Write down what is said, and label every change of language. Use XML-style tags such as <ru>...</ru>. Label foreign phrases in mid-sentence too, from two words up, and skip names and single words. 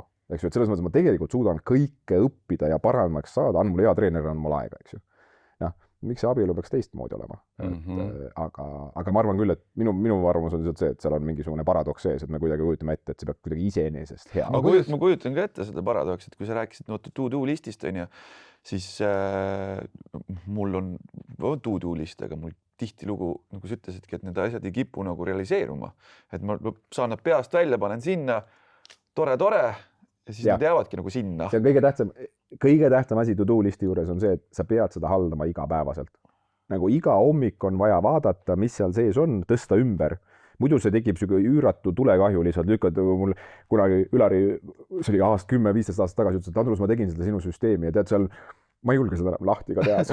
<et>Eks ju, et selles mõttes ma tegelikult suudan kõike õppida ja paremaks saada, on mul hea treener, on mul aega, eks ju. Noh, miks see abielu peaks teistmoodi olema? Aga ma arvan küll, et minu arvamus on lihtsalt see, et seal on mingisugune paradoks sees, et me kuidagi kujutame ette, et see peab kuidagi iseenesest hea. Ma kujutan ka ette seda paradoksi, et kui sa rääkisid</et> <en>to-do listist,</en> <et>on ju, siis mul on</et> <en>to-do list,</en> <et>aga mul tihtilugu, nagu sa ütlesidki, et need asjad ei kipu nagu realiseeruma. Et ma saan nad peast välja, panen sinna, tore, ja siis nad jäävadki nagu sinna. See on kõige tähtsam asi</et> <en>to-do listi</en> <et>juures on see, et sa pead seda haldama igapäevaselt. Nagu iga hommik on vaja vaadata, mis seal sees on, tõsta ümber. Muidu see tekib üüratu tulekahju lihtsalt lükata. Mul kunagi Ülari, see oli 10-15 aastat tagasi ütles, et Andrus, ma tegin seda sinu süsteemi ja tead seal, ma ei julge seda lahti ka teha.</et>